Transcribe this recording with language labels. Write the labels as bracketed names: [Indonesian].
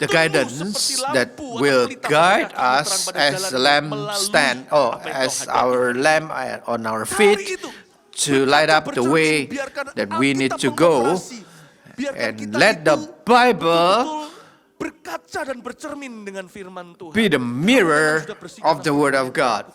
[English] the guidance that will guide us as a lamp stand, or as our lamp on our feet, to light up the way that we need to go, and let the Bible [Indonesian] berkaca dan bercermin dengan firman Tuhan. [English] be the mirror of the Word of God.